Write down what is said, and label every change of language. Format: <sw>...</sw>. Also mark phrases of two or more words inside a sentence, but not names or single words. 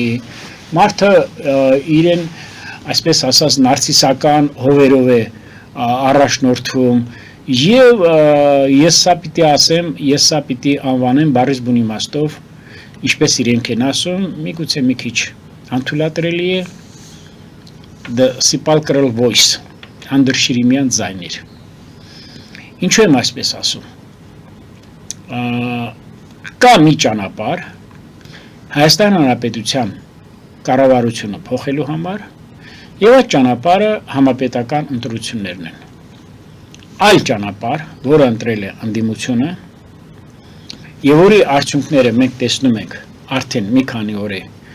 <hy>մարդը իրեն, այսպես ասած, նարցիսական հովերով է առաջնորդվում եւ ես սա պիտի ասեմ, ես սա պիտի անվանեմ բառից բուն իմաստով, ինչպես իրենք են ասում, միգուցե մի քիչ անթույլատրելի է</hy> <en>the sepulchral voice,</en> <hy>հանդրշիրիմյան ձայներ։ Ինչու եմ այսպես ասում, կա մի ճանապարհ Հայաստան Հանրապետության կառավարությունը փոխելու համար եւ այդ ճանապարհը համապետական ընտրություններն են։ այլ ճանապարհ, որը ընտրել է ընդդիմությունը, եւ որի արդյունքները մենք տեսնում ենք արդեն մի քանի օր է։</hy>